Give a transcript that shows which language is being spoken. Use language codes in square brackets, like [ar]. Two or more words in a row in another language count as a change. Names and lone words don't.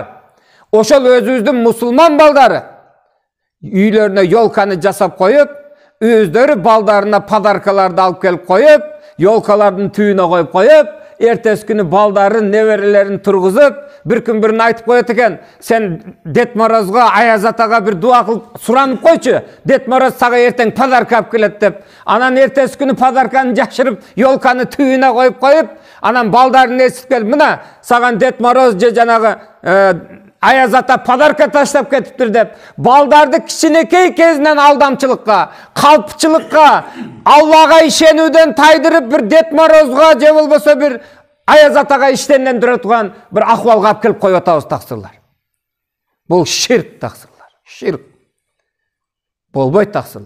[ky] Ошол өзүбүздүн мусулман балдары үйлөрүнө ёлканы жасап коюп, өздөрү балдарына подаркаларды алып келип коюп, ёлкалардын түбүнө коюп, эртеси күнү балдарын, неберелерин тургузуп, бир күн бирин айтып коет экен, сен Дед Морозго, Аяз атага бир дуа кылып суранып койчу, Дед Мороз сага эртең подарка алып келет деп. Анан эртеси күнү подарканы жашырып, ёлканы түбүнө коюп, анан балдарын ээрчитип келип, мына саган Дед Мороз же жанагы Аяз ата подарка таштап кетиптир деп, balдарды кичинекей кезинен алдамчылыкка, калпчылыкка, Аллага ишенүүдөн тайдырып бир Дед Морозго же болбосо бир Ayaz атага иштендире турган бир акыбалга алып келип коюп атабыз таксырлар. Бул ширк таксырлар. Ширк. Болбойт таксырлар.